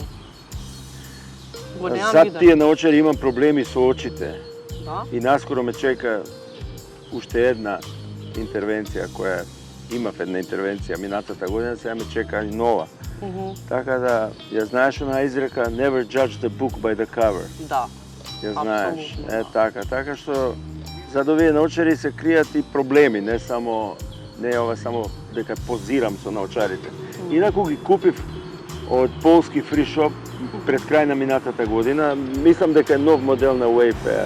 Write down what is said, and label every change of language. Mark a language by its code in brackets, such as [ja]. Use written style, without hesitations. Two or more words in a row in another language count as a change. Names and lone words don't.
[mk] Го немам Зад виден. тие наочари имам проблеми со очите. Да? И наскоро ме чека уште една интервенција која имав една интервенција минатата година, сега ме чека и нова. Така да, ја знаеш она изрека [en] never judge the book by the cover. [mk] Да. Ја знаеш. Апсолутно, Така, така што зад овие наочари се кријат и проблеми, не само ова само дека позирам со наочарите. Инаку ги купив од полски фришоп пред крај на минатата година, мислам дека е нов модел на Wayfarer.